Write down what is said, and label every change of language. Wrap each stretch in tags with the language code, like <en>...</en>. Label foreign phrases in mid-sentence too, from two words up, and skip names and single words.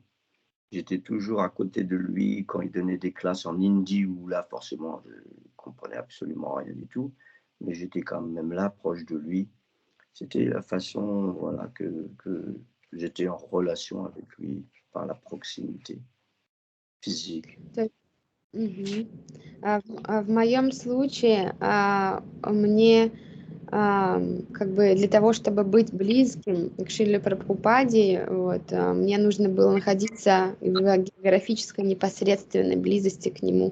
<fr>J'étais toujours à côté de lui quand il donnait des classes en hindi, où là, forcément, je ne comprenais absolument rien du tout, mais j'étais quand même là, proche de lui. C'était la façon, voilà, que j'étais en relation avec lui par la proximité physique.</fr> <ru>В моем случае мне как бы для того, чтобы быть близким к Шриле Прабхупаде, мне нужно было находиться в географической непосредственной близости к нему.</ru>